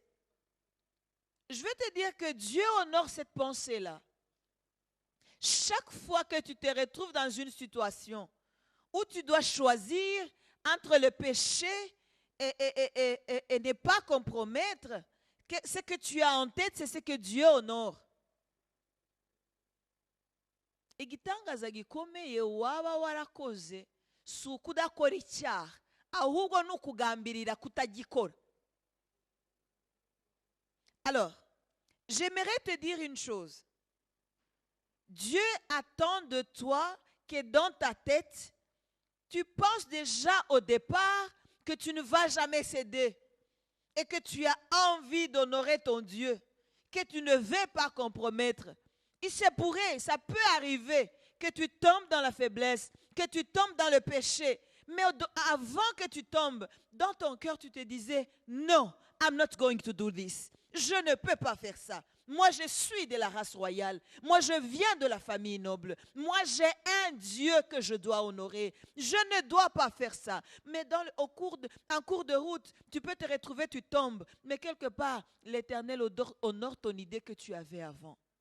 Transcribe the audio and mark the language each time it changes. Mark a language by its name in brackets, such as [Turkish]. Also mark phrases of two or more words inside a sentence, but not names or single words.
[French] Je veux te dire que Dieu honore cette pensée-là. Chaque fois que tu te retrouves dans une situation où tu dois choisir entre le péché et ne pas compromettre, ce que tu as en tête, c'est ce que Dieu honore. [Kinyarwanda] Igitangaza gikomeye waba warakoze si ukudakora icyaha ahubwo ni ukugambirira kutagikora. [French] Alors, j'aimerais te dire une chose. Dieu attend de toi que dans ta tête, tu penses déjà au départ que tu ne vas jamais céder et que tu as envie d'honorer ton Dieu, que tu ne veux pas compromettre. Il se pourrait, ça peut arriver que tu tombes dans la faiblesse, que tu tombes dans le péché. Mais avant que tu tombes, dans ton cœur, tu te disais, non, [English] I'm not going to do this. [French] Je ne peux pas faire ça. Moi, je suis de la race royale. Moi, je viens de la famille noble. Moi, j'ai un Dieu que je dois honorer. Je ne dois pas faire ça. Mais en cours de route, tu peux te retrouver, tu tombes. Mais quelque part, l'Éternel honore ton idée que tu avais avant.